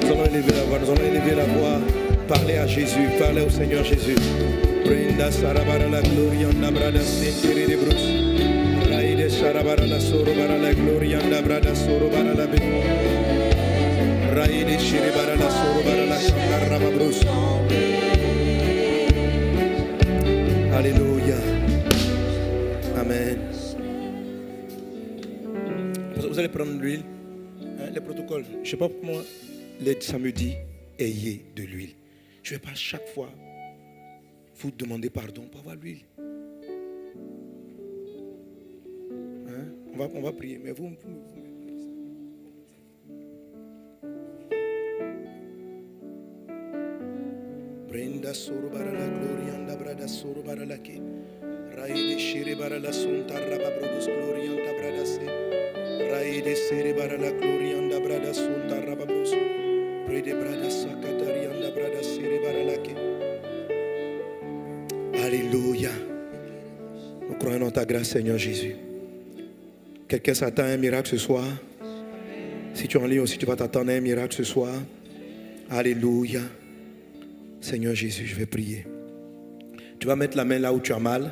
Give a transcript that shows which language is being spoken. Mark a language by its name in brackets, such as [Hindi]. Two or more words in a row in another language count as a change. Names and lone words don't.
[French] élever la voix, nous allons élever la voix. Parlez à Jésus, parlez au Seigneur Jésus. Brinda sarabara la gloria na brada sentiri de brus. Raide sarabara la soro bara la gloria na brada soro bara la be. Raide shiribara la soro bara la sharaba brus. Alléluia. Amen. Vous allez prendre l'huile, les protocoles. Je ne sais pas comment les samedis, ayez de l'huile. Je ne vais pas chaque fois vous demander pardon pour avoir l'huile. Hein? On va prier, mais vous Brenda soro bara la gloria anda brada soro bara la ke. Raide shire bara la sonta raba brodus gloria anda brada se. Raide sere bara la gloria anda brada sonta raba bros. Brede brada sakatari anda brada sere bara la ke. Alléluia. Nous croyons en ta grâce, Seigneur Jésus. Quelqu'un s'attend à un miracle ce soir. Si tu es en ligne aussi, tu vas t'attendre à un miracle ce soir. Alléluia. Seigneur Jésus, je vais prier. Tu vas mettre la main là où tu as mal.